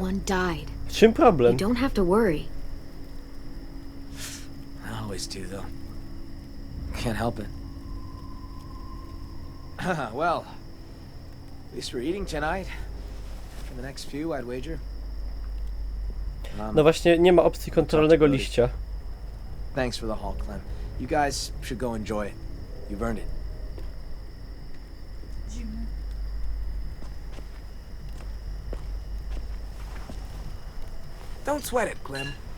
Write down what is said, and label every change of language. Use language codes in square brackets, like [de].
[en] No one died. [pl] W czym [en] You [pl] problem? [en] don't have to worry. I always do, though. Can't help it. Well, at least we're eating tonight. For the next few, I'd wager. [pl] No właśnie, nie ma opcji kontrolnego liścia. [en] Thanks for the haul, Clem. You guys should go enjoy it. You've earned it. [pl] Dziwne. [en] Don't sweat it, Clem.